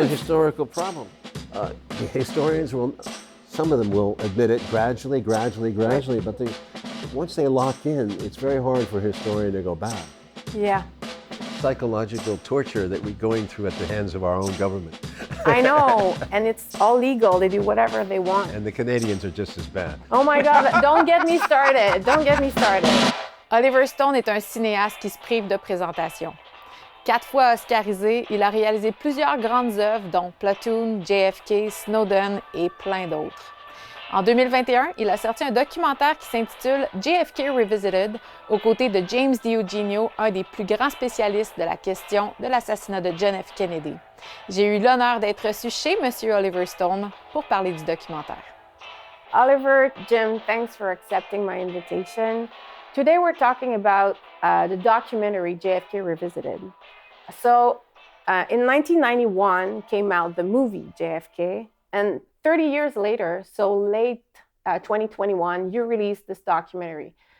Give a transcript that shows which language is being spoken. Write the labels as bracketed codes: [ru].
[en] is a historical problem. Historians will, some of them will admit it gradually, but once they lock in, it's very hard for a historian to go back. Yeah. Psychological torture that we're going through at the hands of our own government. I know, and it's all legal. They do whatever they want. And the Canadians are just as bad. Oh my God, don't get me started. Don't get me started. [fr] Oliver Stone est un cinéaste qui se prive de présentation. 4 fois oscarisé, il a réalisé plusieurs grandes œuvres, dont Platoon, JFK, Snowden et plein d'autres. En 2021, il a sorti un documentaire qui s'intitule JFK Revisited, aux côtés de James DiEugenio, un des plus grands spécialistes de la question de l'assassinat de John F. Kennedy. J'ai eu l'honneur d'être reçu chez M. Oliver Stone pour parler du documentaire. [en] Oliver, Jim, thanks for accepting my invitation. Today we're talking about the documentary JFK Revisited. So, in 1991 came out the movie JFK, and 30 years later, so late 2021, you released this documentary.